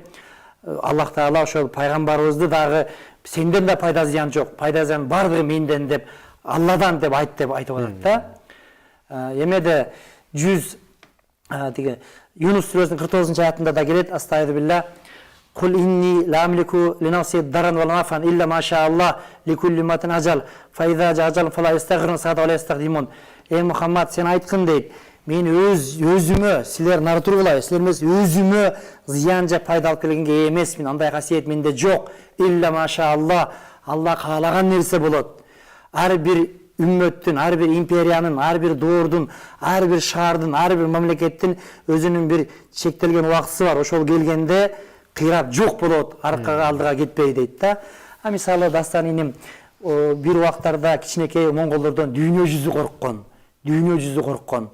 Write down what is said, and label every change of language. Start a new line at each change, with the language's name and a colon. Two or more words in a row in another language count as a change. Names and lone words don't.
Kyrgyz: Аллах Таала ошол пайгамбарыбызды дагы сенден да пайда зыян жок, пайда зыян бардыгы менден деп, Алладан деп айтып атат да. Эмеде 100 Юнус сүрөсүнүн 49 аятында да келет,
Arabic: أستغفر الله قل إني لا أملك لنفسي ضرا ونفعا إلا ما شاء الله لكل أمة أجل فإذا أجل فلا استغفرون ساعة واستقدمون.
Kyrgyz: Мухаммад, сен айткын дейт, мен өзүмө, силер нары тургулай, силер эмес өзүмө зыян же пайда алып келгенге эмесмин. Андай касиет менде жок.
Arabic: إلا ما شاء الله.
Kyrgyz: Алла каалаган нерсе болот. Ар бир үммөттүн, ар бир империянын, ар бир доордун, ар бир шаардын, ар бир мамлекеттин өзүнүн бир чектелген убактысы бар. Ошол келгенде кыйрап жок болот, аркага алдыга кетпей дейт да. Мисалы дастан иним бир убактарда кичинекей монголдордон дүйнө жүзү корккон.